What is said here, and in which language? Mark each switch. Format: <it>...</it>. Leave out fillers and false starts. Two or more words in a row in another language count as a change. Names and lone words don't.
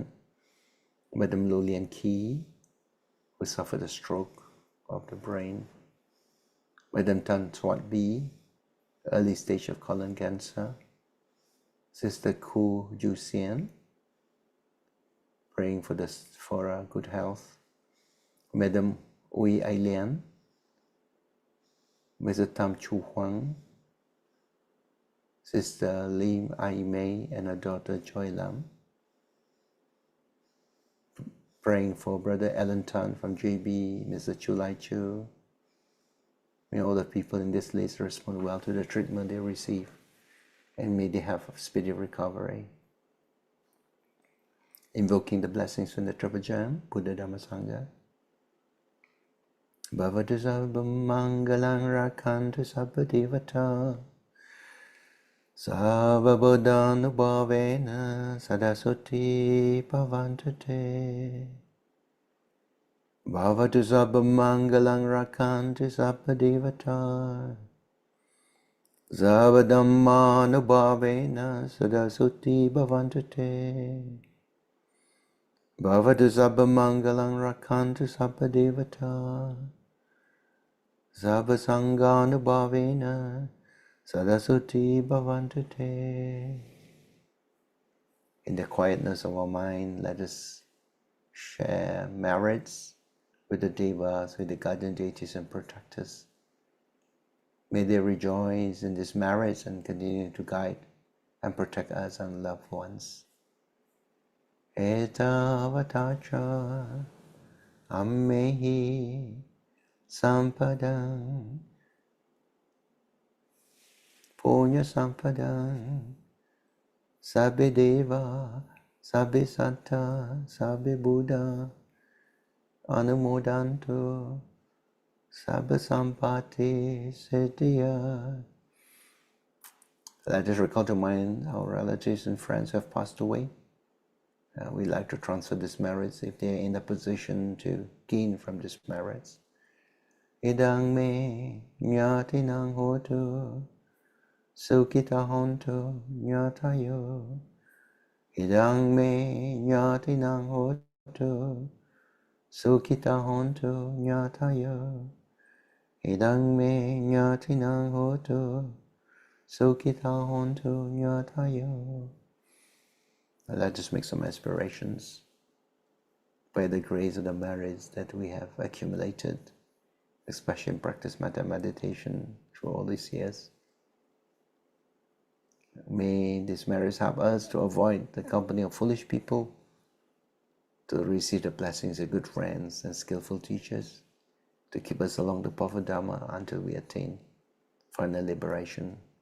<en>Madame Lolian Ki, who suffered a stroke of the brain. Madame Tan Swat Bi, early stage of colon cancer. Sister Ku Ju Sian, praying for good health. Madame Ui Ai Lian, Mr. Tam Chu Huang, Sister Lim Ai Mei and her daughter Joy Lam. Praying for Brother Alan Tan from JB, Mr. Chu Lai Chu. May all the people in this list respond well to the treatment they receive, and may they have a speedy recovery. Invoking the blessings from the Triple Gem, Buddha Dhamma Sangha.</en> <pi>Bhavatu sabba mangalang rakantu sabba devata. Sabba buddhanu bhavena sadasati bhavantate. Bhavatu sabba mangalang rakantu sabba devata. Sabba dhammanu bhavena sadasati bhavantate. Bhavatu sabba mangalang rakantu sabba devata. Sabba sanganu bhavena sadasati bhavantate.</pi> <en>In the quietness of our mind, let us share merits with the devas, with the guardian deities and protectors. May they rejoice in these merits and continue to guide and protect us and loved ones.</en> <pi>Etavatacha ammehi sampadang punya sampadang sabbe deva sabbe satta sabbe buddha anumodantu sabba sampati siddhya.</pi> <en>Let us recall to mind our relatives and friends who have passed away. We like to transfer these merits if they are in a position to gain from these merits.</en> <pi>Idang me nyatinang hotu sukita hontu nyatayo. Idang me nyatinang hotu sukita hontu nyatayo. Idang me nyatinang hotu sukita hontu nyatayo.</pi> <en>Let us make some aspirations by the grace of the merits that we have accumulated, especially in practice metta meditation through all these years. May these merits help us to avoid the company of foolish people, to receive the blessings of good friends and skillful teachers, to keep us along the path of Dhamma until we attain final liberation.</en>